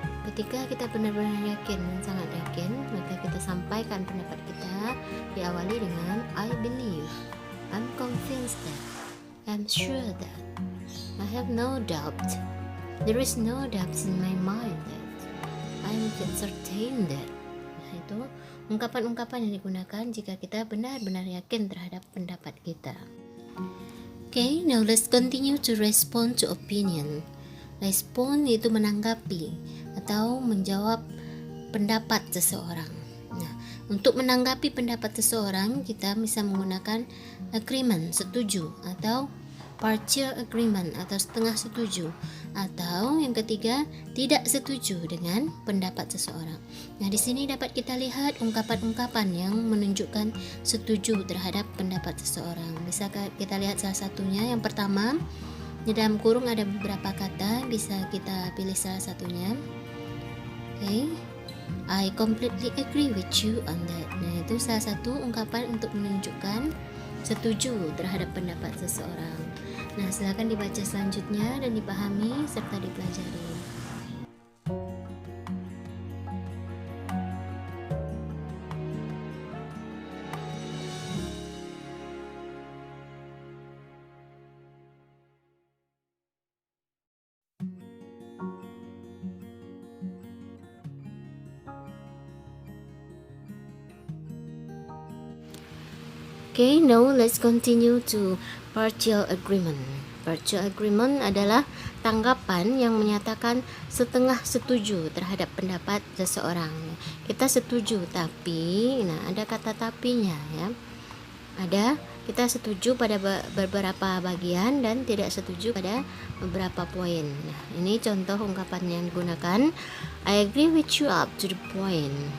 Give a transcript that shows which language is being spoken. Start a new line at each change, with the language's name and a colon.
Indonesian: Ketika kita benar-benar yakin dan sangat yakin, maka kita sampaikan pendapat kita diawali dengan
English: I believe, I'm convinced that, I'm sure that, I have no doubt, there is no doubt in my mind that, I'm certain that.
Indonesian: Nah, itu ungkapan-ungkapan yang digunakan jika kita benar-benar yakin terhadap pendapat kita.
English: Okay, now let's continue to respond to opinion.
Indonesian: Respond itu menanggapi atau menjawab pendapat seseorang. Nah, untuk menanggapi pendapat seseorang, kita bisa menggunakan agreement, setuju, atau partial agreement atau setengah setuju, atau yang ketiga tidak setuju dengan pendapat seseorang. Nah, di sini dapat kita lihat ungkapan-ungkapan yang menunjukkan setuju terhadap pendapat seseorang. Bisa kita lihat salah satunya. Yang pertama, di dalam kurung ada beberapa kata, bisa kita pilih salah satunya.
English: Okay, I completely agree with you on that.
Indonesian: Nah, itu salah satu ungkapan untuk menunjukkan setuju terhadap pendapat seseorang. Nah, silakan dibaca selanjutnya dan dipahami serta dipelajari.
English: Okay, now let's continue to partial agreement.
Indonesian: Partial agreement adalah tanggapan yang menyatakan setengah setuju terhadap pendapat seseorang. Kita setuju tapi, ada kata tapinya ya. Kita setuju pada beberapa bagian dan tidak setuju pada beberapa poin. Nah, ini contoh ungkapan yang digunakan.
English: I agree with you up to the point.